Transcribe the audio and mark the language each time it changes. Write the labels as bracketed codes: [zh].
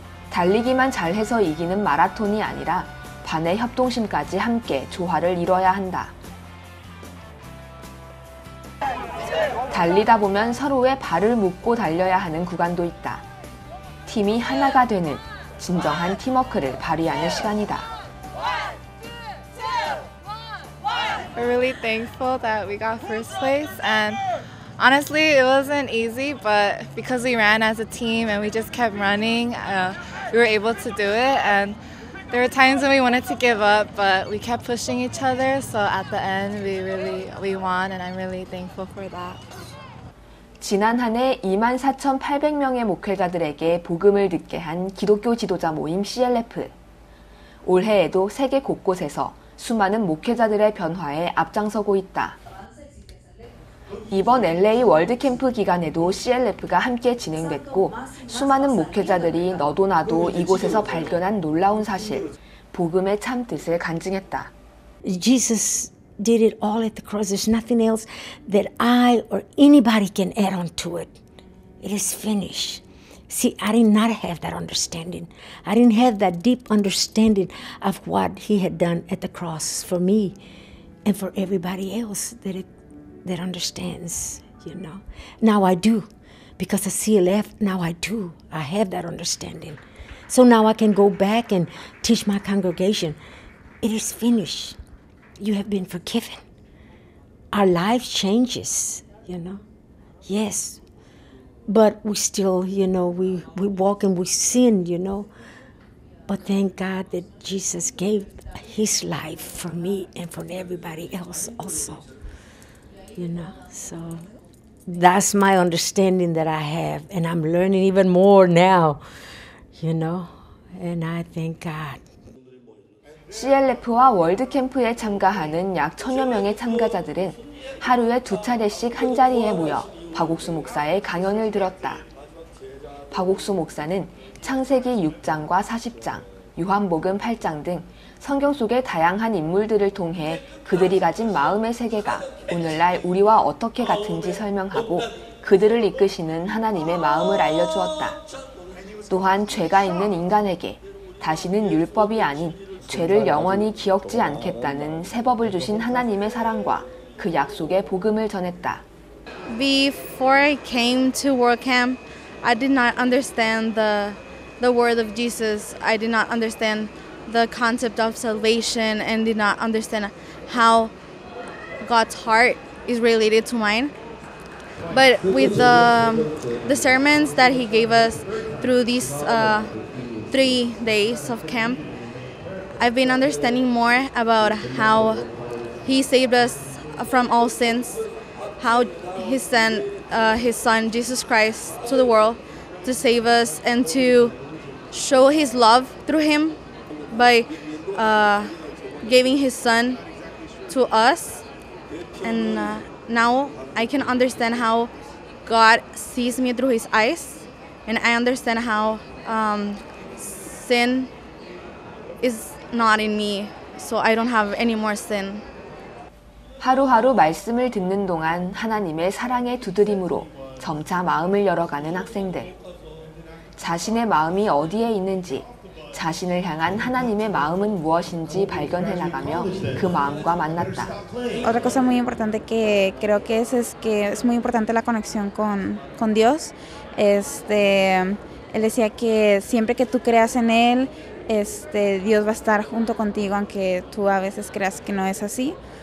[ko] 달리기만 잘해서 이기는 마라톤이 아니라 반의 협동심까지 함께 조화를 이뤄야 한다. 달리다 보면 서로의 발을 묶고 달려야 하는 구간도 있다. 팀이 하나가 되는 진정한 팀워크를 발휘하는 시간이다. [en] We're really thankful that we got first place, and honestly it wasn't easy, but because we ran as a team and we just kept running, we were able to do it. And there were times when we wanted to give up, but we kept pushing each other, so at the end we won, and I'm really thankful for that. [ko] 지난 한 해 24,800명의 목회자들에게 복음을 듣게 한 기독교 지도자 모임 CLF. 올해에도 세계 곳곳에서 수많은 목회자들의 변화에 앞장서고 있다. 이번 LA 월드캠프 기간에도 CLF가 함께 진행됐고 수많은 목회자들이 너도 나도 이곳에서 발견한 놀라운 사실, 복음의 참 뜻을 간증했다. [en] Jesus did it all at the cross. There's nothing else that I or anybody can add on to it. It is finished. See, I did not have that understanding. I didn't have that deep understanding of what he had done at the cross for me and for everybody else that understands, you know. Now I do. Because of CLF, now I do. I have that understanding. So now I can go back and teach my congregation. It is finished. You have been forgiven. Our life changes, you know. Yes. But we still, you know, we walk and we sin, you know. But thank God that Jesus gave his life for me and for everybody else also, you know. So that's my understanding that I have. And I'm learning even more now, you know. And I thank God. [ko] CLF와 월드캠프에 참가하는 약 1,000여 명의 참가자들은 하루에 2차례씩 한자리에 모여 박옥수 목사의 강연을 들었다. 박옥수 목사는 창세기 6장과 40장, 요한복음 8장 등 성경 속의 다양한 인물들을 통해 그들이 가진 마음의 세계가 오늘날 우리와 어떻게 같은지 설명하고 그들을 이끄시는 하나님의 마음을 알려주었다. 또한 죄가 있는 인간에게 다시는 율법이 아닌 죄를 영원히 기억지 않겠다는 새 법을 주신 하나님의 사랑과 그 약속의 복음을 전했다. [en] Before I came to World Camp, I did not understand the word of Jesus. I did not understand the concept of salvation and did not understand how God's heart is related to mine. But with the sermons that he gave us through these 3 days of camp, I've been understanding more about how he saved us from all sins, how he sent his son Jesus Christ to the world to save us and to show his love through him by giving his son to us. And now I can understand how God sees me through his eyes, and I understand how sin is not in me, so I don't have any more sin. [ko] 하루하루 말씀을 듣는 동안 하나님의 사랑의 두드림으로 점차 마음을 열어가는 학생들. 자신의 마음이 어디에 있는지, 자신을 향한 하나님의 마음은 무엇인지 발견해 나가며 그 마음과 만났다. [es] Otra cosa muy importante que creo que es muy importante la conexión con Dios. Él decía que siempre que tú creas en él, Dios va a estar junto contigo, aunque tú a veces creas que no es así.